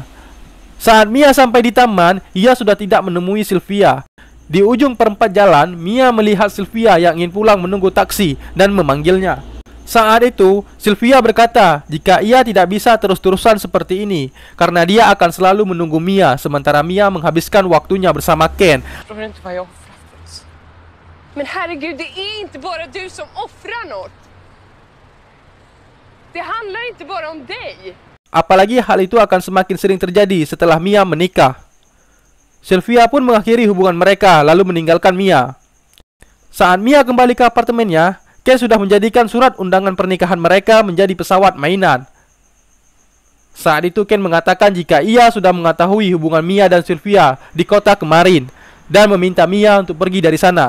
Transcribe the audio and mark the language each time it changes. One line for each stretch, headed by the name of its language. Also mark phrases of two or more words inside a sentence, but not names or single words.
Indonesian: Saat Mia sampai di taman, ia sudah tidak menemui Sylvia. Di ujung perempat jalan, Mia melihat Sylvia yang ingin pulang menunggu taksi dan memanggilnya. Saat itu, Sylvia berkata jika ia tidak bisa terus-terusan seperti ini karena dia akan selalu menunggu Mia sementara Mia menghabiskan waktunya bersama Ken.
Swedish: Men herregud, det är inte bara du som offrar något. Det handlar inte bara om dig.
Indonesian: Apalagi hal itu akan semakin sering terjadi setelah Mia menikah. Sylvia pun mengakhiri hubungan mereka lalu meninggalkan Mia. Saat Mia kembali ke apartemennya, Ken sudah menjadikan surat undangan pernikahan mereka menjadi pesawat mainan. Saat itu Ken mengatakan jika ia sudah mengetahui hubungan Mia dan Sylvia di kota kemarin dan meminta Mia untuk pergi dari sana.